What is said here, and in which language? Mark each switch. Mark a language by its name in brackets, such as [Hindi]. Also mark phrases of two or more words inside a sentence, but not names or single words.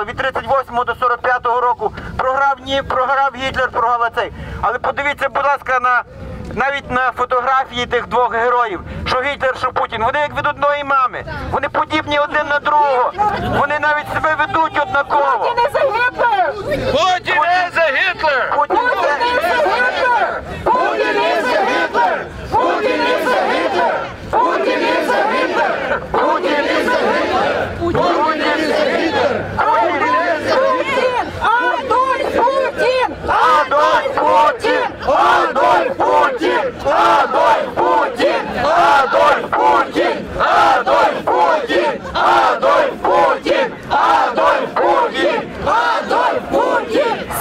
[Ukrainian] Від 38 до 45 року програв Гітлер, програв цей. Але подивіться, будь ласка, навіть на фотографії тих 2 героїв, що Гітлер, що Путін, вони як від одної мами, вони подібні один на другого, вони навіть себе ведуть однаково. [English] Путін is a Hitler! Путін is a Hitler! Путін is a Hitler! Путін is a Hitler! Путін is a Hitler! Путін is a Hitler! Путін is a Hitler! Путін is a Hitler! Адольф Путін! Адольф Путін! Адольф Путін! Адольф Путін! Адольф Путін! Адольф Путін! Адольф Путін! Адольф Путін! Адольф Путін!